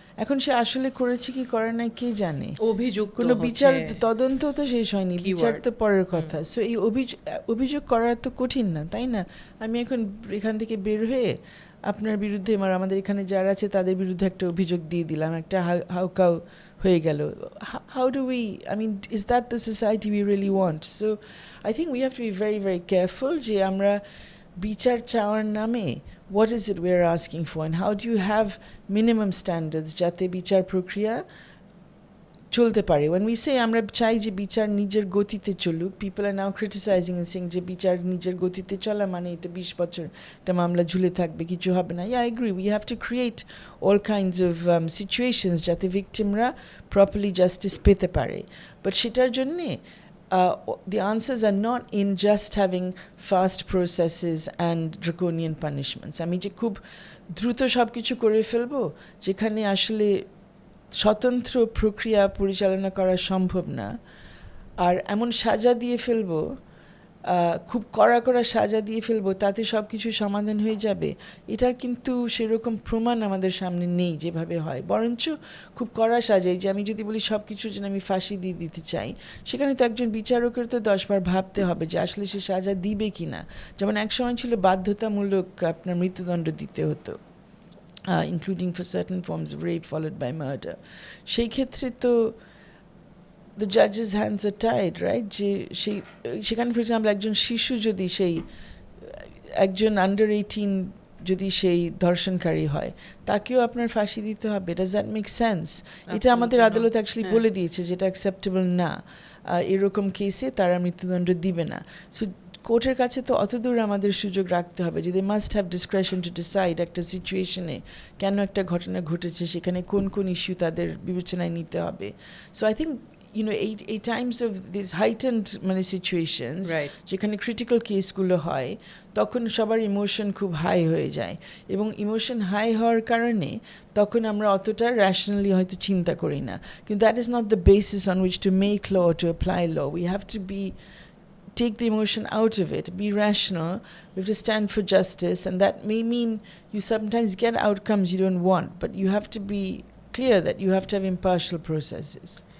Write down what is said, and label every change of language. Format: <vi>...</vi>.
<bn>এখন সে আসলে করেছে কি করে নাই কে জানে, কোনো বিচার তদন্ত তো শেষ হয়নি, বিচার তো পরের কথা। সো এই অভিযোগ করা তো কঠিন না, তাই না? আমি এখন এখান থেকে বের হয়ে আপনার বিরুদ্ধে আমাদের এখানে যারা আছে তাদের বিরুদ্ধে একটা অভিযোগ দিয়ে দিলাম, একটা হাউকাউ হয়ে গেল।</bn> <en>How do we, I mean, is that the society we really want? So I think we have to be very, very careful</en> <bn>যে আমরা বিচার চাওয়ার নামে</bn> <en>what is it we are asking for, and how do you have minimum standards</en> <bn>যাতে বিচার প্রক্রিয়া চলতে পারে।</bn> <en>when we say</en> <bn>আমরা চাই যে বিচার নিজের গতিতে চলুক,</bn> <en>people are now criticizing and saying</en> <bn>যে বিচার নিজের গতিতে চলা মানে এতে 20 বছর একটা মামলা ঝুলে থাকবে, কিছু হবে না।</bn> <en>Yeah, I agree, we have to create all kinds of situations যাতে victimরা properly justice</en> <bn>পেতে পারে,</bn> <en>but</en> <bn>সেটার জন্যে</bn> <en>the answers are not in just having fast processes and draconian punishments.</en> <bn>আমি যে খুব দ্রুত সব কিছু করে ফেলবো যেখানে আসলে স্বতন্ত্র প্রক্রিয়া পরিচালনা করা সম্ভব না, আর এমন সাজা দিয়ে ফেলবো, খুব কড়া সাজা দিয়ে ফেলবো তাতে সব কিছু সমাধান হয়ে যাবে, এটার কিন্তু সেরকম প্রমাণ আমাদের সামনে নেই যেভাবে হয়। বরঞ্চ খুব কড়া সাজাই, যে আমি যদি বলি সব কিছুর জন্য আমি ফাঁসি দিয়ে দিতে চাই, সেখানে তো একজন বিচারকের তো 10 বার ভাবতে হবে যে আসলে সে সাজা দিবে কি না। যেমন এক সময় ছিল বাধ্যতামূলক আপনার মৃত্যুদণ্ড দিতে হতো,</bn> <en>including for certain forms of rape followed by murder.</en> <bn>সেই ক্ষেত্রে তো</bn> <en>the judge's hands are tied, right?</en> <bn>যে সেখানে</bn> <en>for example</en> <bn>একজন শিশু যদি একজন under 18 যদি সেই ধর্ষণকারী হয়, তাকেও আপনার ফাঁসি দিতে হবে।</bn> <en>Does that make sense?</en> <bn>এটা আমাদের আদালত অ্যাকচুয়ালি বলে দিয়েছে যেটা অ্যাকসেপ্টেবল না, এরকম কেসে তারা মৃত্যুদণ্ড দিবে না। সো কোর্টের কাছে তো অতদূর আমাদের সুযোগ রাখতে হবে যে</bn> <en>they must have discretion to decide</en> <bn>একটা সিচুয়েশনে কেন একটা ঘটনা ঘটেছে, সেখানে কোন কোন ইস্যু তাদের বিবেচনায় নিতে হবে.</bn> <en>so I think এই times of this heightened</en> <bn>মানে সিচুয়েশনস, যেখানে ক্রিটিক্যাল কেসগুলো হয়, তখন সবার ইমোশন খুব হাই হয়ে যায়, এবং ইমোশন হাই হওয়ার কারণে তখন আমরা অতটা র্যাশনালি হয়তো চিন্তা করি না. কিন্তু</bn> <en>That is not the basis on which to make law, to apply law. We have to be take the emotion out of it, be rational, we have to stand for justice, and that may mean you sometimes get outcomes you don't want, but you have to be clear that you have to have impartial processes.</en>